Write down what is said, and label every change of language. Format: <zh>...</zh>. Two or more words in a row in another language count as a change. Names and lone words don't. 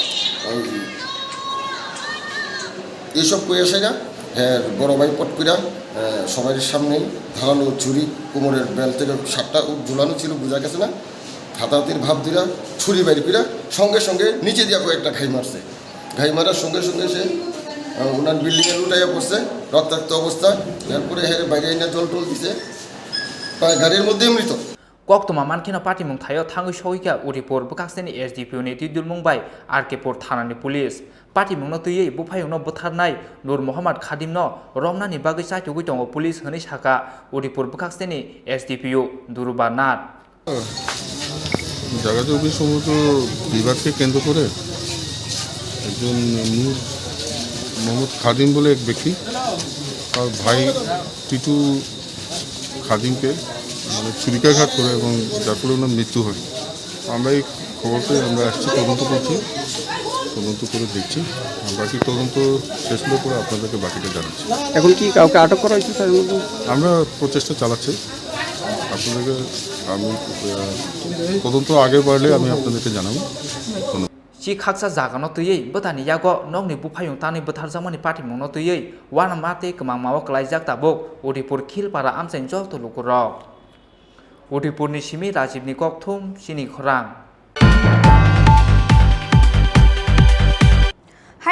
<bn>হ্যাঁ বড় ভাই পট কইরা সবার সামনেই ধারালো ছুরি কোমরের বেল থেকে 7টা ঝুলানো ছিল বোঝা গেছে না হাতাহাতির ভাব দিরা ছুরি বাইর কইরা সঙ্গে সঙ্গে নিচে দিয়া কয়েকটা ঘাই মারার সঙ্গে সঙ্গে সে ওনার বিল্ডিংয়ে লুটাইয়া পড়ছে রক্তাক্ত অবস্থা এরপরে হেরে বাইরে এনে জল দিছে প্রায় গাড়ির মধ্যেই মৃত</bn> <trp>Koktuma Mankino Party Mung Thayo Tangu Shoika Uripur Bukaseni SDPU ni Tidul Mumbai Arkepur Thanani</trp> <en>Police Party</en> <trp>Mung no Tuye Bupayung no Butharnai Nur Muhammad Khadim no Romnani Bagai Sai Tugutongo Police Hani Shaka Uripur Bukaseni SDPU Durubanat</trp> <bn>জায়গা জমি সমস্ত বিভাগকে কেন্দ্র করে একজন নূর মোহাম্মদ খাদিম বলে এক ব্যক্তি আর ভাই টিটু খাদিমকে মানে ছুরিকাঘাত করে এবং যার ফলে ওনার মৃত্যু হয় আমরা এই খবর পেয়ে আমরা আসছি তদন্ত করে দেখছি বাকি তদন্ত শেষ হলে পরে আপনাদেরকে বাকিটা জানাচ্ছি এখন কি কাউকে আটক করা হয়েছে স্যার আমরা প্রচেষ্টা চালাচ্ছি আপনাদেরকে আমি তদন্ত আগে বাড়লে আমি আপনাদেরকে জানাবো</bn> <trp>Si kaksa zaga no tuyei botani yago nogni bupayung tani bothar jamani party mung no tuyei wana mate kemang mawo klaijak tabuk Udipur Khilpara amsen jok to lukurok Udipur ni simi Rajiv ni kokthum Chini Khorang</trp>